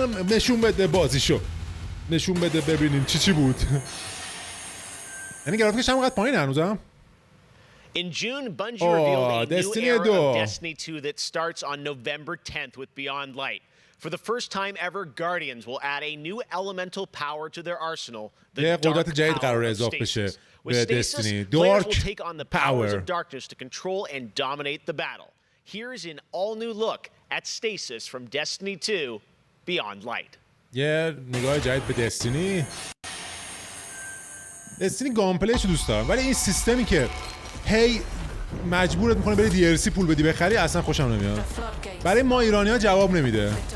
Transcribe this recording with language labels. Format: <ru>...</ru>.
<fa>نشون بده بازیشو، نشون بده ببینیم چی بود. یعنی گرافیکش هم قد پایین هنوزم.</fa> <en>In June, Bungie revealed a new era of Destiny 2 that starts on November 10th with Beyond Light. For the first time ever, Guardians will add a new elemental power to their arsenal, the Dark Power of Stasis. With Stasis, players will take on the powers of darkness to control and dominate the battle. Here's an all-new look at Stasis from Destiny 2 Beyond Light.</en> <fa>یه نگاه جدید به دستینی. دستینی گامپلیشو دوست دارم، ولی این سیستمی که هی مجبورت میکنه بری DLC پول بدی بخری اصلا خوشم نمیاد. برای ما ایرانی‌ها جواب نمیده.</fa>